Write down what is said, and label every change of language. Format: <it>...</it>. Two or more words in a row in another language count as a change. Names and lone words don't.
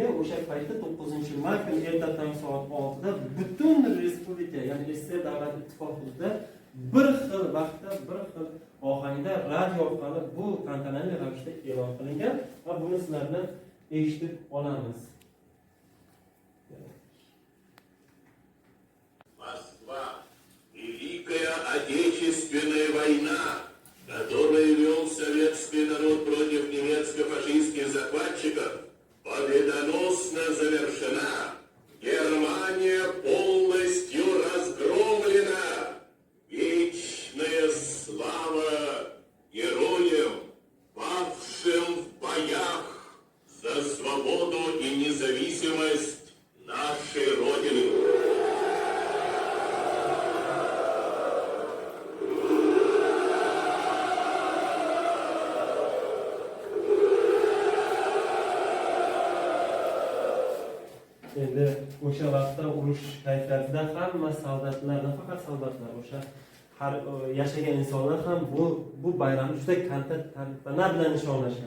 <uz>O'sha paytda 9-may kuni ertadan soat 6 da butun respublika, ya'ni SSR davlat ittifoqida bir xil vaqtda, bir xil ohangda radio orqali bu tantanali ravishda e'lon qilingan va buni sizlardan eshitib olamiz.</uz> <ru>Москва. Великая Отечественная война, которую вел советский народ против немецко-фашистских захватчиков, победоносно завершена. Германия полностью разгромлена. Вечная слава героям, павшим в боях за свободу и независимость нашей Родины.</ru> <uz>Endi o'sha vaqtda urush kayfiyatida hamma soldatlar, nafaqat soldatlar, o'sha har yashagan insonlar ham bu bayramni juda tantana bilan nishonlashgan.</uz>